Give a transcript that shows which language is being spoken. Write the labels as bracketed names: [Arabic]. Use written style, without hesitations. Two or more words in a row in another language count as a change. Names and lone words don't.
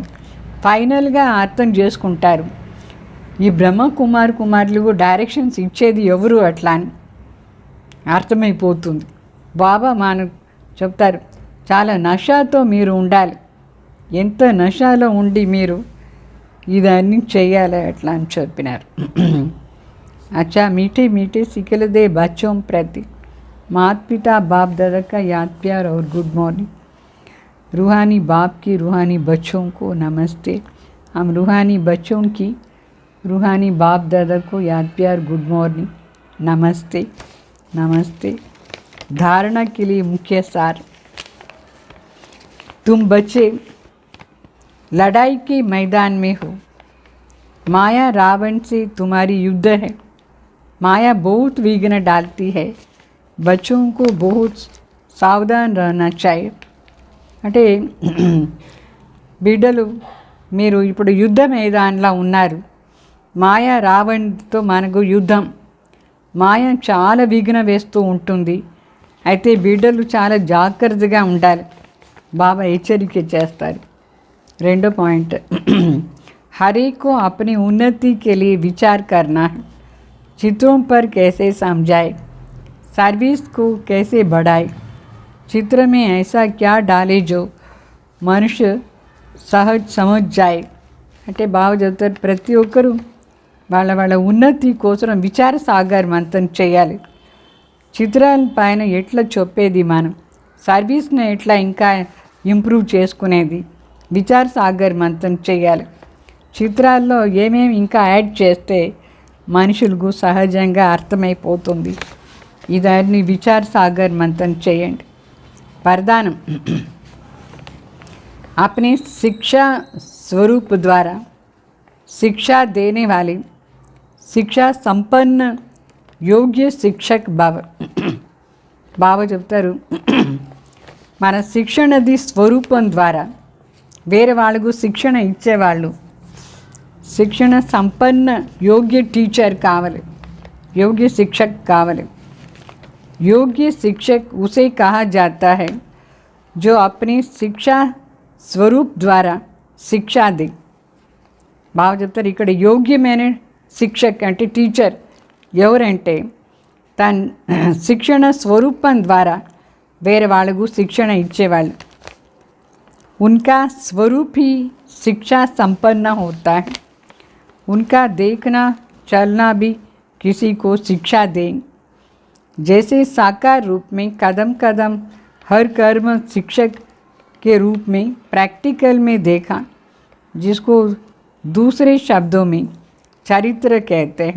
[Telugu] ఫైనల్గా అర్థం చేసుకుంటారు, ఈ బ్రహ్మ కుమారులు డైరెక్షన్స్ ఇచ్చేది ఎవరు అట్లా అని అర్థమైపోతుంది. బాబా మనకు చెప్తారు, చాలా నషాతో మీరు ఉండాలి. ఎంత నషాలో ఉండి మీరు ఇదన్నీ చేయాలి అట్లా అని చెప్పినారు. [Hindi] अच्छा मीठे सिकल दे बच्चों प्रति माता पिता बाप दादा का याद प्यार और [English] good morning. [Hindi] रूहानी बाप की रूहानी बच्चों को नमस्ते. हम रूहानी बच्चों की रूहानी बाप दादा को याद प्यार [English] good morning, [Hindi] नमस्ते नमस्ते. धारणा के लिए मुख्य सार, तुम बच्चे लड़ाई के मैदान में हो. माया रावण से तुम्हारी युद्ध है। माया बहुत विघ्न डालती है, बच्चों को बहुत सावधान रहना चाहिए। [Telugu] అంటే బిడ్డలు మీరు ఇప్పుడు యుద్ధ మైదానంలో ఉన్నారు. మాయ రావణ్తో మనకు యుద్ధం. మాయ చాలా విఘ్న వేస్తూ ఉంటుంది. అయితే బిడ్డలు చాలా జాగ్రత్తగా ఉండాలి. బాబా హెచ్చరిక చేస్తారు. రెండో పాయింట్, [Hindi] हर एक को अपनी उन्नति के लिए विचार करना है। चित्रों पर कैसे समझाए, सर्विस को कैसे बढ़ाए, चित्र में ऐसा क्या डाले जो मनुष्य सहज समझ जाए। [Telugu] అంటే బాగా చెప్తారు, ప్రతి ఒక్కరూ వాళ్ళ వాళ్ళ ఉన్నతి కోసం [Hindi] विचार सागर मंथन [Telugu] చేయాలి. చిత్రాల పైన ఎట్లా చెప్పేది, మనం సర్వీస్ని ఎట్లా ఇంకా ఇంప్రూవ్ చేసుకునేది, [Hindi] विचार सागर मंथन [Telugu] చేయాలి. చిత్రాల్లో ఏమేమి ఇంకా యాడ్ చేస్తే మనుషులకు సహజంగా అర్థమైపోతుంది. ఇదాన్ని [Hindi] विचार सागर मंथन [Telugu] చేయండి. [Hindi] वरदानम, अपने शिक्षा स्वरूप द्वारा शिक्षा देने वाले शिक्षा संपन्न योग्य शिक्षक [Telugu] బావ చెప్తారు, మన శిక్షణది స్వరూపం ద్వారా వేరే వాళ్ళకు శిక్షణ ఇచ్చేవాళ్ళు, శిక్షణ సంపన్న యోగ్య టీచర్ కావాలి, [Hindi] योग्य शिक्षक కావాలి. योग्य शिक्षक उसे कहा जाता है जो अपनी शिक्षा स्वरूप द्वारा शिक्षा दे. [Telugu] బాగా చెప్తారు, ఇక్కడ యోగ్యమైన శిక్షక్ అంటే టీచర్ ఎవరంటే తన శిక్షణ స్వరూపం ద్వారా వేరే వాళ్ళకు శిక్షణ ఇచ్చేవాళ్ళు. [Hindi] उनका स्वरूप ही शिक्षा संपन्न होता है. उनका देखना चलना भी किसी को शिक्षा दें. जैसे साकार रूप में कदम कदम हर कर्म शिक्षक के रूप में प्रैक्टिकल में देखा, जिसको दूसरे शब्दों में चरित्र कहते हैं.